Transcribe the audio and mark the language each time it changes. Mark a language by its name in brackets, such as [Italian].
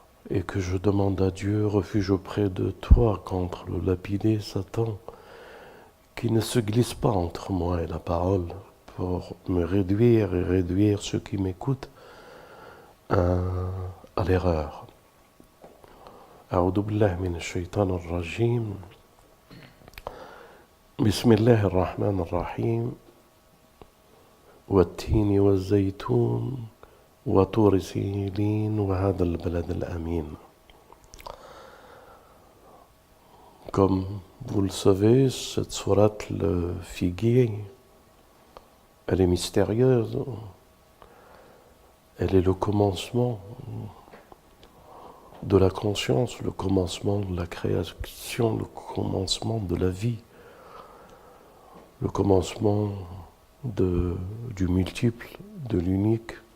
[French] Et que je demande à Dieu refuge auprès de toi contre le lapidé Satan, qui ne se glisse pas entre moi et la parole pour me réduire et réduire ceux qui m'écoutent à l'erreur. [Arabic] أعوذ بالله من الشيطان الرجيم بسم الله الرحمن الرحيم والتين والزيتون وطور سينين وهذا البلد الأمين. [French] Comme vous le savez, cette sourate, le figuier, elle est mystérieuse. Elle est le commencement de la conscience, le commencement de la création, le commencement de la vie, le commencement du multiple, de l'unique,